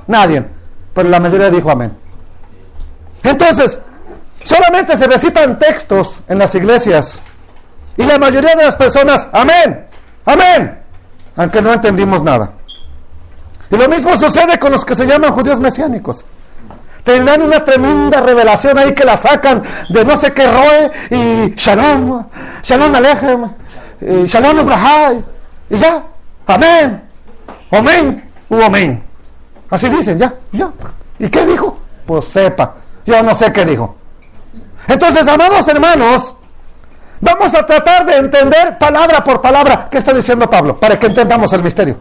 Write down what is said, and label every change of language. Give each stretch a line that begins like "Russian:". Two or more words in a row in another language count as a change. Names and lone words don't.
Spanish: Nadie, pero la mayoría dijo amén. Entonces, solamente se recitan textos en las iglesias y la mayoría de las personas, amén, amén, aunque no entendimos nada. Y lo mismo sucede con los que se llaman judíos mesiánicos. Te dan una tremenda revelación ahí que la sacan de no sé qué roe y
Hebrew: שלום שלום עליכם שלום אברהם,
Spanish: y ya, amén, amén, amén. Así dicen, ya. ¿Y qué dijo? Pues sepa, yo no sé qué dijo. Entonces, amados hermanos, vamos a tratar de entender palabra por palabra qué está diciendo Pablo, para que entendamos el misterio.